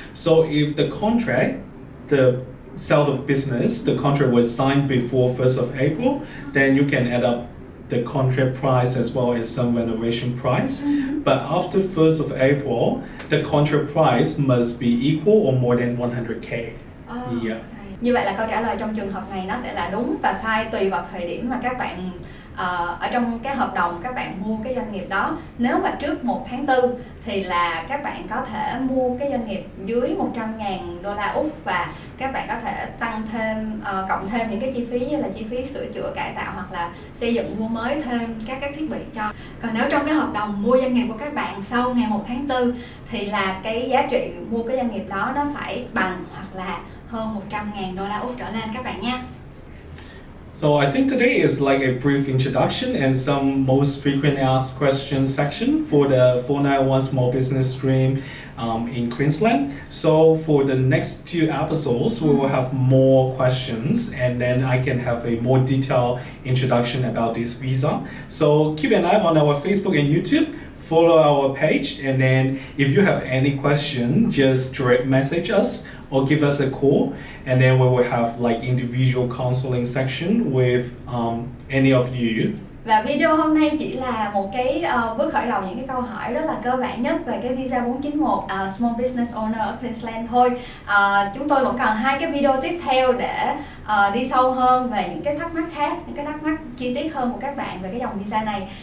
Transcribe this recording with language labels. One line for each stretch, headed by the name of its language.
English: So if the sale of business, the contract was signed before 1st of April, then you can add up the contract price as well as some renovation price. But after 1st of April, the contract price must be equal or more than 100K. Yeah. Okay.
Vietnamese: Như vậy là câu trả lời trong trường hợp này nó sẽ là đúng và sai tùy vào thời điểm mà các bạn ở trong cái hợp đồng các bạn mua cái doanh nghiệp đó. Nếu mà trước 1 tháng 4 thì là các bạn có thể mua cái doanh nghiệp dưới 100.000 đô la Úc và các bạn có thể tăng thêm, cộng thêm những cái chi phí như là chi phí sửa chữa cải tạo hoặc là xây dựng mua mới thêm các thiết bị cho. Còn nếu trong cái hợp đồng mua doanh nghiệp của các bạn sau ngày 1 tháng 4 thì là cái giá trị mua cái doanh nghiệp đó nó phải bằng hoặc là hơn $100,000 Úc trở lên các bạn nha.
English: So I think today is like a brief introduction and some most frequently asked questions section for the 491 Small Business Stream in Queensland. So for the next 2 episodes, we will have more questions and then I can have a more detailed introduction about this visa. So keep an eye on our Facebook and YouTube. Follow our page, and then if you have any question, just direct message us or give us a call, and then we will have like individual counseling section with any of you.
Vietnamese: Và video hôm nay chỉ là một cái bước khởi đầu những cái câu hỏi rất là cơ bản nhất về cái visa 491 Small Business Owner ở Queensland thôi. Chúng tôi vẫn còn 2 cái video tiếp theo để đi sâu hơn về những cái thắc mắc khác, những cái thắc mắc chi tiết hơn của các bạn về cái dòng visa này.